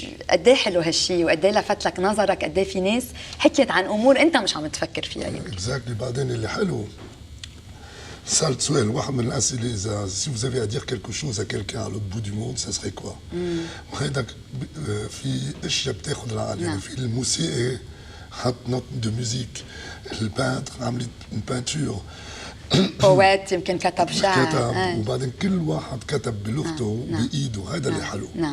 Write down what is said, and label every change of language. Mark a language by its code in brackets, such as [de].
[ar] قد ايه حلو هالشيء وقد ايه لفت لك نظرك قد ايه في ناس حكيت عن امور انت مش عم تفكر فيها يمكن. اكزاكتلي. بعدين اللي حلو سألت سؤال واحد من الأسئلة إذا [fr] si vous avez à dire quelque chose à quelqu'un à l'autre bout du monde ça serait quoi. [ar] وهيدا في أشياء بتاخذ العقل يعني في الموسيقى حط نوت دو ميوزيك البانتر عملت بانتور بوات يمكن كتب شعر كتب وبعدين كل واحد كتب بلغته بإيده هذا اللي حلو.